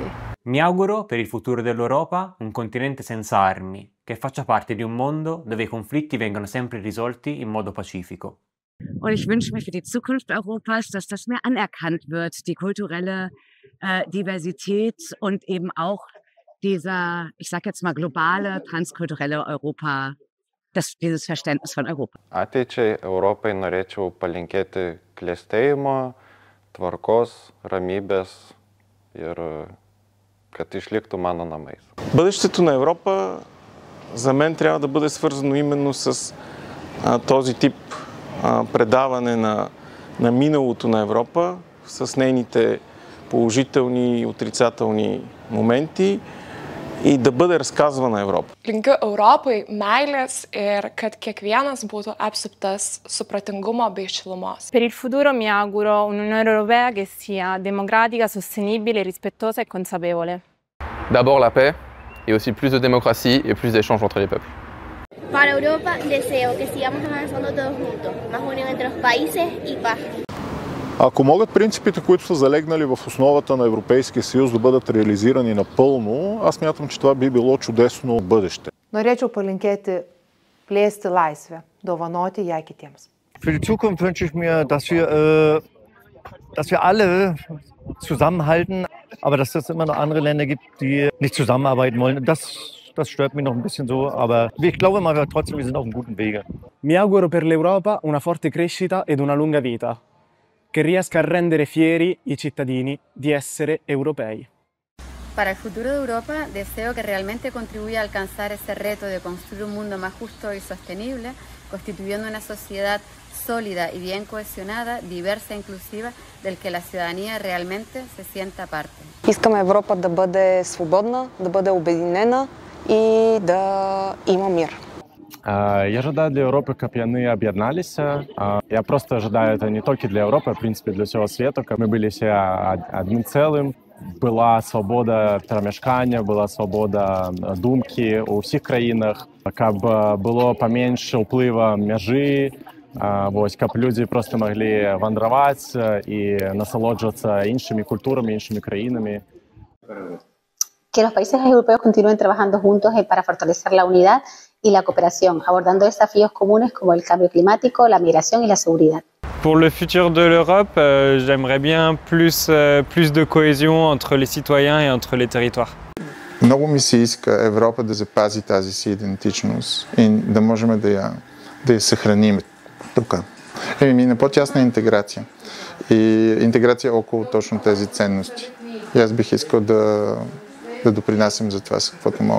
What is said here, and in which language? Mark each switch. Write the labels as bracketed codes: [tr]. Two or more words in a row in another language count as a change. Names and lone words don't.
[it] Mi auguro per il futuro dell'Europa un continente senza armi, che faccia parte di un mondo dove i conflitti vengano sempre risolti in modo pacifico. [de] Und ich wünsche mir für die Zukunft Europas, dass das mehr anerkannt wird, die kulturelle Diversität und eben auch dieser, ich sage jetzt mal, globale, transkulturelle Europa, dieses Verständnis von Europa. [lt] Ateičiai Europai norėčiau palinkėti klestėjimo, tvarkos, ramybės ir kad išliktų mano namais. [bg] Бъдещето на Европа за мен трябва да бъде свързано именно с този тип предаване на миналото на Европа, с нейните положителни и отрицателни моменти и да бъде разказвана Европа. [lt] Linkiu Europai meilės ir kad kiekvienas būtų apsuptas supratingumo bei šilumos. [it] Per il futuro mi auguro un'Unione Europea che sia democratica, sostenibile, rispettosa e consapevole. [fr] D'abord la paix et aussi plus de démocratie et plus d'échanges entre les peuples. [es] Para Europa deseo que sigamos avanzando todos juntos, más unión entre los países y paz. [bg] Ако могат принципите, които са залегнали в основата на Европейския съюз, да бъдат реализирани напълно, аз мятам, че това би било чудесно бъдеще. [lt] Norėčiau palinkėti plėsti laisvę, dovanoti ją kitiems. [de] Für die Zukunft wünsche ich mir, dass wir alle zusammenhalten, aber dass es immer noch andere Länder gibt, die nicht zusammenarbeiten wollen. Das stört mich noch ein bisschen so, aber ich glaube mal trotzdem, wir sind auf einem guten Wege. [it] Mi auguro per l'Europa una forte crescita ed una lunga vita, che riesca a rendere fieri i cittadini di essere europei. [es] Para el futuro de Europa, deseo que realmente contribuya a alcanzar ese reto de construir un mundo más justo y sostenible, constituyendo una sociedad sólida y bien cohesionada, diversa e inclusiva, del que la ciudadanía realmente se sienta parte. [bg] Искаме Европа да бъде свободна, да бъде обединена и да има мир. [ru] Я ожидаю для Европы, как яны объединялись. Я просто ожидаю это не только для Европы, а в принципе для всего света, как мы были все одним целым. [be] Была свобода перамяшкання, была свобода думкі у всіх країнах, каб было поменьше ўплыва мяжы, каб людзі просто могли вандраваць і насалоджвацца іншымі культурамі, іншымі краінамі. [es] Que los países europeos continúen trabajando juntos para fortalecer la unidad y la cooperación, abordando desafíos comunes como el cambio climático, la migración y la seguridad. [fr] Pour le futur de l'Europe, j'aimerais bien plus de cohésion entre les citoyens et entre les territoires. [bg] Много ми се иска Европа да запази тази си идентичност и да можем да я съхраним тук. На по-тясна интеграция и интеграция около точно тези ценности. И аз бих искал да допринасям за това с каквото мога.